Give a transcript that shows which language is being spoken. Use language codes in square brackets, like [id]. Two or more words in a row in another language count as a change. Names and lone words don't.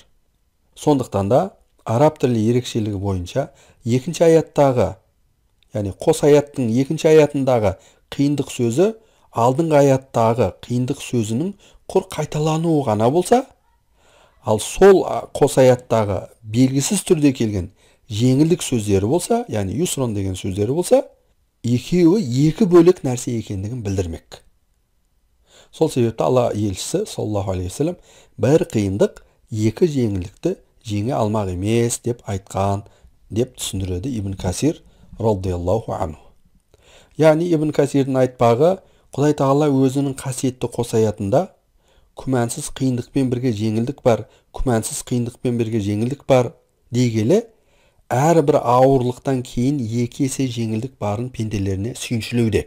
[kk] Сондықтан да араб тілі ерекшелігі бойынша екінші аяттағы, яғни қос аяттың екінші аятындағы қиындық сөзі алдыңғы аяттағы қиындық сөзінің құр қайталануы ғана болса, ал сол қос аяттағы белгісіз түрде келген жеңілдік сөздері болса, яғни юсрон деген сөздері болса, екеуі екі бөлек нәрсе екендігін білдірмек. Сол себепті Алла елшісі [ar] صلى الله عليه وسلم [kk] бір қиындық екі жеңілдікті жеңе алмақ емес деп айтқан деп түсіндіреді Ибн Касир [ar] رضي الله عنه. [kk] Яғни Ибн Касирдің айтпағы, Құдай Тағала өзінің қасиетті қос аятында күмәнсіз қиындықпен бірге жеңілдік бар, күмәнсіз қиындықпен бірге жеңілдік бар дегелі, әрбір ауырлықтан кейін екі есе жеңілдік барын пенделеріне сүйіншілеуде.